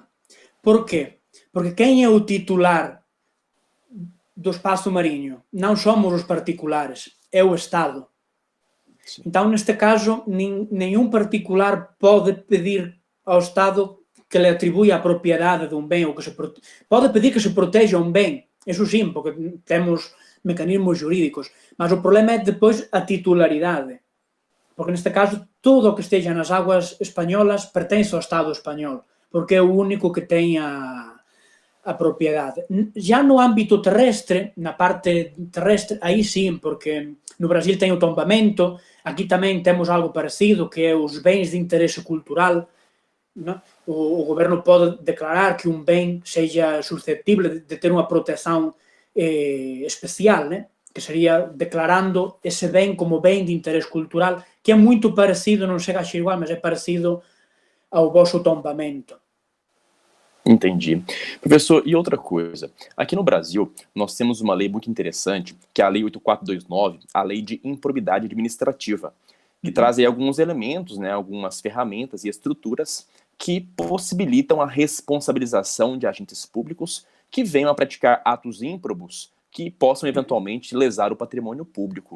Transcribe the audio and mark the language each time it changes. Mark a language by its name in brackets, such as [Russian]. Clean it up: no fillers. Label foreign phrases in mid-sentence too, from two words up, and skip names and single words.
[Galician] Por qué? Porque quen é o titular do espaço mariño? Non somos os particulares, é o Estado. [Portuguese] Sim. Então, neste caso, nenhum particular [Galician] pode pedir ao Estado que lhe atribua a propiedade dun ben ou que pode pedir que se proteja un ben, eso sim, porque temos mecanismos jurídicos, mas o problema é depois a titularidade, porque neste caso todo o que esteja nas aguas españolas pertence ao Estado español, porque é o único que ten a propiedade. Já no ámbito terrestre, na parte terrestre, aí sim, porque no Brasil ten o tombamento, aquí tamén temos algo parecido, que é os bens de interese cultural, non? O goberno pode declarar que un ben seja susceptible de ter unha protección especial, né? Que sería declarando ese ben como ben de interés cultural, que é muito parecido, non chega a ser igual, mas é parecido ao vosso tombamento. [Portuguese] Entendi. Professor, e outra coisa, aqui no Brasil nós temos uma lei muito interessante, que é a Lei 8429, a Lei de Improbidade Administrativa, que traz aí alguns elementos, né, algumas ferramentas e estruturas que possibilitam a responsabilização de agentes públicos que venham a praticar atos ímprobos que possam eventualmente lesar o patrimônio público.